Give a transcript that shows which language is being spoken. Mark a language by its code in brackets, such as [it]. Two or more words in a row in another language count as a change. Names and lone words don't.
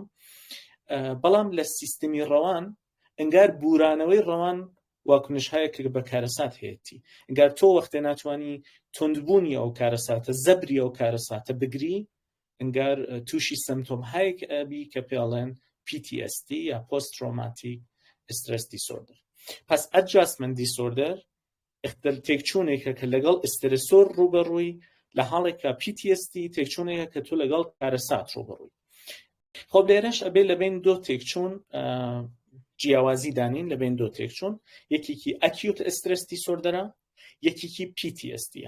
[ckb] بەڵام لە سیستەمی ڕەوان ئەنگار بورانەوەی ڕەوان واکنشهایە کە بە کارەسات هەیەی، ئەنگار تۆ وەختێ ناتوانانی تندبوونی ئەو کارەساتە زەبری ئەو کارەساتە بگری، ئەنگار تووشی سیمپتۆمهایەک ئەبی کە پێڵێن PTSD یا [en] Post Traumatic Stress Disorder. [ckb] پس [en] Adjustment Disorder [ckb] تێکچوونێکە کە لەگەڵ ئسترسۆر ڕوبەڕووی لە حاڵێکە PTSD تێکچوونێکە کە تۆ لەگەڵ کارەسات ڕوبەڕووی. خۆ لێرەش ئەبێ لەبین دۆ تێکچوون جیاوازی دانین لەبین دۆ تێکچوون، یەکێکی [en] Acute Stress Disorder [ckb] یەکێکی PTSD.